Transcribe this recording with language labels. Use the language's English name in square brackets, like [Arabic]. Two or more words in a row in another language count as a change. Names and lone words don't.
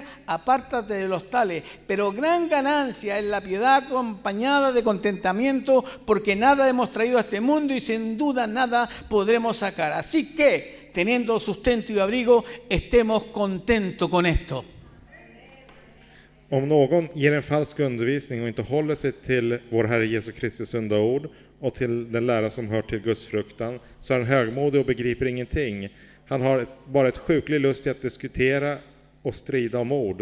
[Spanish] Apártate de los tales, pero gran ganancia es la piedad acompañada de contentamiento, porque nada hemos traído a este mundo y sin duda nada podremos sacar. Así que, teniendo sustento y abrigo, estemos contentos con esto. [Swedish] Om någon ger en falsk undervisning och inte håller sig till vår Herre Jesus Kristi sunda ord och till den lära som hör till Guds fruktan, så är han högmodig och begriper ingenting. Han har bara ett sjuklig lust i att diskutera och strida om ord.